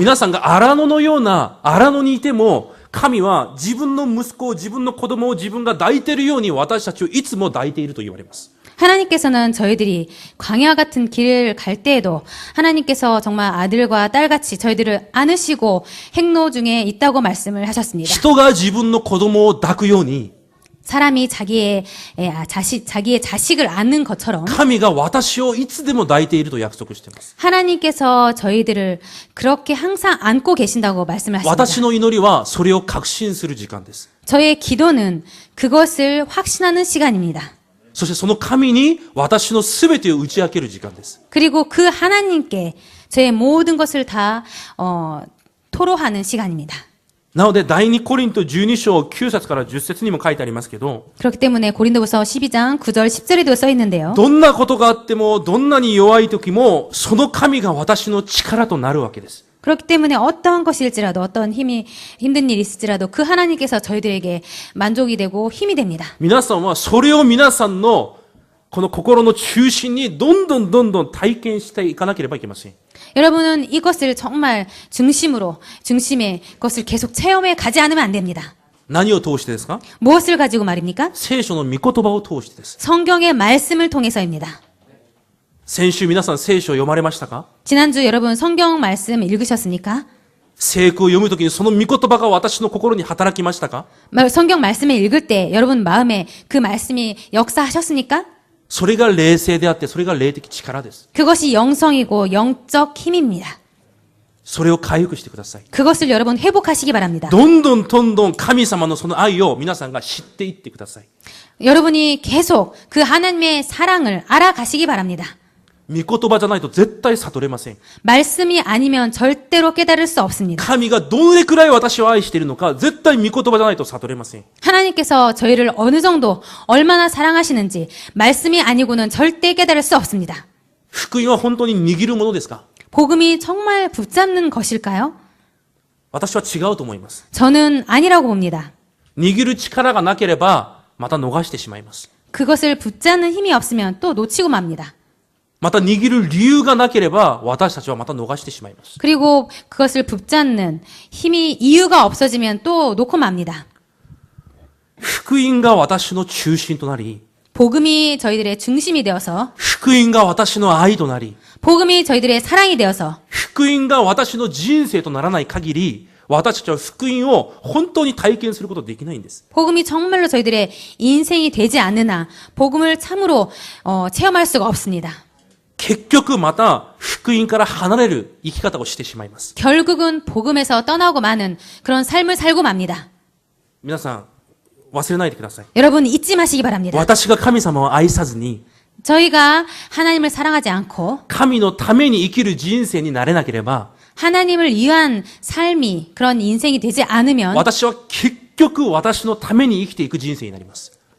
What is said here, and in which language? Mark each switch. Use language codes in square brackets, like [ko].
[ja] 皆さんが荒野のような荒野にいても、神は自分の息子を自分の子供を自分が抱いているように私たちをいつも抱いていると言われます。 [ko] 하나님께서는 저희들이 광야 같은 길을 갈 때에도 하나님께서 정말 아들과 딸같이 저희들을 안으시고 행로 중에 있다고 말씀을 하셨습니다. [ja] 人が自分の子供を抱くように [ko] 사람이 자기의 자식을 안는 것처럼 [ja] 神が私をいつでも抱いていると約束しています。 [ko] 하나님께서 저희들을 그렇게 항상 안고 계신다고 말씀을 하십니다. [ja] 私の祈りはそれを確信する時間です。 [ko] 저의 기도는 그것을 확신하는 시간입니다. [ja] そしてその神に私のすべてを打ち明ける時間です。 [ko] 그리고 그 하나님께 저의 모든 것을 다 토로하는 시간입니다. [ja] なので第2コリント12章9節から10節にも書いてありますけど、 [ko] 그렇기 때문에 고린도후서 12장 9절 10절에도 써 있는데요. [ja] どんなことがあってもどんなに弱い時もその神が私の力となるわけです。 [ko] 그렇기 때문에 어떠한 것일지라도 어떤 힘든 일이 있을지라도 그 하나님께서 저희들에게 만족이 되고 힘이 됩니다. [ja] 皆さんはそれを皆さんのこの心の中心にどんどん体験していかなければいけません。 [ko] 여러분은 이것을 정말 중심의 것을 계속 체험해 가지 않으면 안 됩니다. [ja] 何を通してですか？ [ko] 무엇을 가지고 말입니까? [ja] 聖書の御言葉を通してです。 [ko] 성경의 말씀을 통해서입니다. [ja] 先週皆さん聖書を読まれましたか？ [ko] 지난주 여러분 성경 말씀 읽으셨습니까? [ja] 聖句を読むときにその御言葉が私の心に働きましたか？ [ko] 성경 말씀을 읽을 때 여러분 마음에 그 말씀이 역사하셨습니까? [ja] それが霊性であって、それが霊的力です。 [ko] 그것이 영성이고 영적 힘입니다. [ja] それを回復してください。 [ko] 그것을 여러분 회복하시기 바랍니다. [ja] どんどん神様のその愛を皆さんが知っていってください。 [ko] 여러분이 계속 그 하나님의 사랑을 알아가시기 바랍니다. [ja] 御言葉じゃないと絶対悟れません。 [ko] 말씀이 아니면 절대로 깨달을 수 없습니다. [ja] 神がどれくらい私を愛しているのか、絶対御言葉じゃないと悟れません。 [ko] 하나님께서 저희를 어느 정도 얼마나 사랑하시는지 말씀이 아니고는 절대 깨달을 수 없습니다. [ja] 福音は本当に握るものですか？ [ko] 복음이 정말 붙잡는 것일까요? [ja] 私は違うと思います。 [ko] 저는 아니라고 봅니다. [ja] 握る力がなければ、また逃してしまいます。 [ko] 그것을 붙잡는 힘이 없으면 또 놓치고 맙니다. [ja] また握る理由がなければ、私たちはまた逃してしまいます。 [ko] 그리고 그것을 붙잡는 이유가 없어지면 또 놓고 맙니다. [ja] 福音が私の中心となり、 [ko] 복음이 저희들의 중심이 되어서 [ja] 福音が私の愛となり、 [ko] 복음이 저희들의 사랑이 되어서 [ja] 福音が私の人生とならない限り、私たちは福音を本当に体験することができないんです。 [ko] 복음이 정말로 저희들의 인생이 되지 않는 한 복음을 참으로 체험할 수가 없습니다. [ja] 結局また福音から離れる生き方をしてしまいます。 [ko] 결국은 복음에서 떠나고 마는 그런 삶을 살고 맙니다. [ja] 皆さん、忘れないでください。 [ko] 여러분 잊지 마시기 바랍니다. [ja] 私が神様を愛さずに、 [ko] 저희가 하나님을 사랑하지 않고 [ja] 神のために生きる人生になれなければ、 [ko] 하나님을 위한 삶이 그런 인생이 되지 않으면 [ja] 私は結局私のために生きていく人生になります。